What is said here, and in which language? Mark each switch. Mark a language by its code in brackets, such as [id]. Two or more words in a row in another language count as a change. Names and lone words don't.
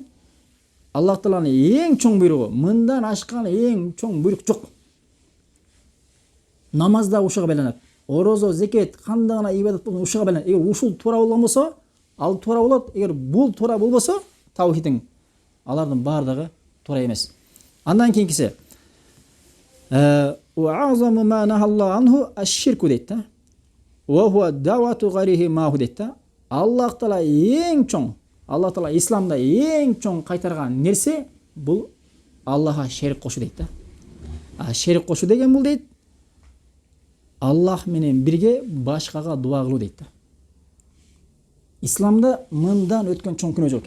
[ky] Аллах Тааланын эң чоң буйругу, мындан ашкан эң чоң буйрук жок. Намазда ушуга байланат. Орозо, зекет, кандай гана ибадат болсун ушуга байланат. Эгер ушул туура болгон болсо, ал туура болот. Эгер бул туура болбосо, таухидиң алардын бардыгы туура эмес. Андан кийинкиси [ar] وَعَظَمُ مَا نَهَى اللَّهُ عَنْهُ الشِّرْكُ дейт. وَهُوَ دَعْوَةُ غَيْرِهِ مَعْهُ дейт. [ky] Аллах Таала эң чоң, Аллах Таала исламда эң чоң кайтарган нерсе бул Аллахка шерик кошуу дейт. Шерик кошуу деген бул дейт Аллах менен бирге башкага дуа кылуу дейт. Исламда мындан өткөн чоң күнөө жок.